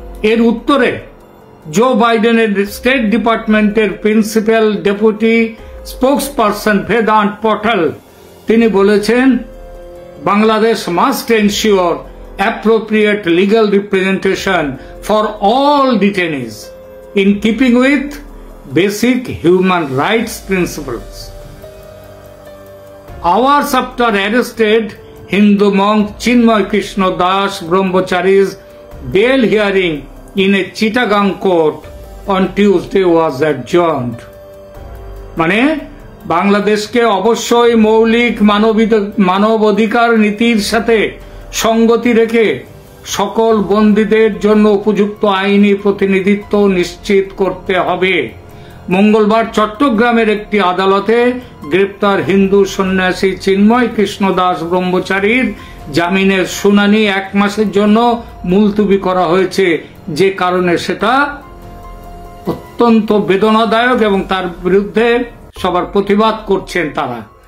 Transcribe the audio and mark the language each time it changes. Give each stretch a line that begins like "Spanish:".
Bangla: এর উত্তরে জো বাইডেনের স্টেট ডিপার্টমেন্টের principal deputy spokesperson Vedanta Patel তিনি বলেছেন,
English: Bangladesh must ensure appropriate legal representation for all detainees in keeping with basic human rights principles. Hours after arrested Hindu monk Chinmoy Krishna Das Brahmachari's bail hearing in a Chittagong court on Tuesday was adjourned.
Bangla: মানে বাংলাদেশকে অবশ্যই মৌলিক মানবাধিকার নীতির সাথে সঙ্গতি রেখে সকল বন্দীদের জন্য উপযুক্ত আইনি প্রতিনিধিত্ব নিশ্চিত করতে হবে। মঙ্গলবার চট্টগ্রামের একটি আদালতে গ্রেপ্তার হিন্দু সন্ন্যাসী চিন্ময় কৃষ্ণ দাস ব্রহ্মচারীর জামিনের শুনানি 1 মাসের জন্য মুলতবি করা হয়েছে, যে কারণে সেটা অত্যন্ত বেদনাদায়ক এবং তার বিরুদ্ধে সবার প্রতিবাদ করছেন তারা।